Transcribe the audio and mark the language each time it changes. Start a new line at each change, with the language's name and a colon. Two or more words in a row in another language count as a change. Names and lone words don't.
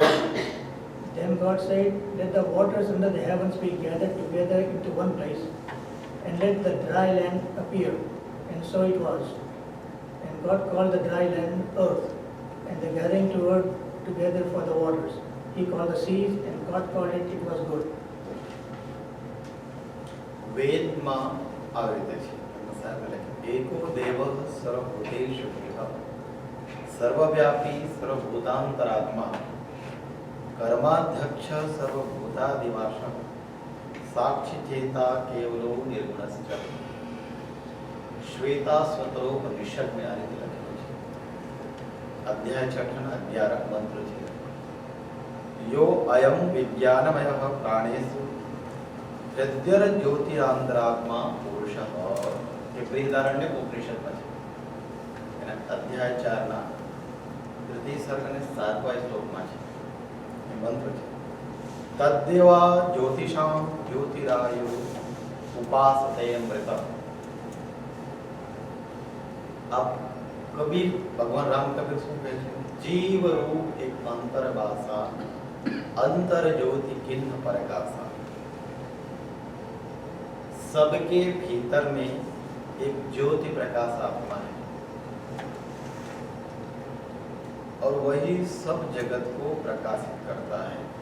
English: Then God said, "Let the waters under the heavens be gathered together into one place, and let the dry land appear." And so it was. And God called the dry land earth, and the gathering together for the waters He called the seas, and God called it was good.
Gujarati: વેદમાં આવી રીતે છે
Sanskrit: એકો દેવ સર્વભૂતેષુ સર્વવ્યાપી સર્વભૂતાંતરાત્મા कर्माध्यक्ष सर्वभूतादिवास साक्षी चेता केवलो निर्गुणश्च श्वेता स्वतरोपनिषद में
Gujarati: આ રીતે લખેલું છે. અધ્યાય 6 ના 11 મંત્ર છે.
Sanskrit: यो अयम विज्ञानमयः प्राणेषु हृदयर ज्योतिरांतरात्मा पुरुषः
Gujarati: એ બૃહદારણ્યક ઉપનિષદમાં છે. એના અધ્યાય 4 ના તૃતીય સર્ગ અને 7મા શ્લોકમાં છે.
Sanskrit: मंत्र तद्देवा ज्योतिषां ज्योतिरायु उपासते अमृत.
Gujarati: अब कबीर भगवान राम कबीर શું કહે છે?
Hindi: जीव रूप एक अंतर भाषा अंतर ज्योति किन्न प्रकाशा. सबके भीतर में एक ज्योति प्रकाश आत्मा है और वही सब जगत को प्रकाशित करता है.